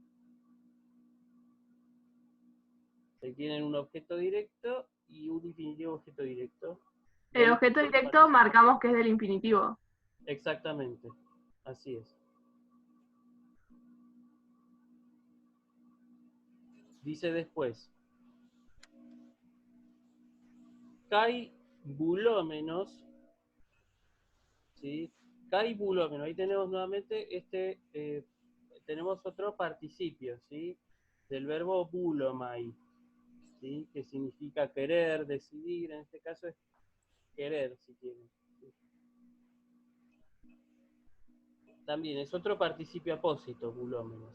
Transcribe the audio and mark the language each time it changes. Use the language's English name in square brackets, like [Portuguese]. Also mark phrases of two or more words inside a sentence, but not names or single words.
[Spanish] Se tienen un objeto directo y un infinitivo objeto directo. El objeto directo marcamos que es del infinitivo. Exactamente, así es. Dice después, [Greek] καὶ βουλόμενος, ¿sí? καὶ βουλόμενο, [Spanish] ahí tenemos nuevamente tenemos otro participio, ¿sí? Del verbo bulomai, ¿sí? Que significa querer, decidir, en este caso es querer, si quieren. ¿Sí? También es otro participio apósito, bulómenos.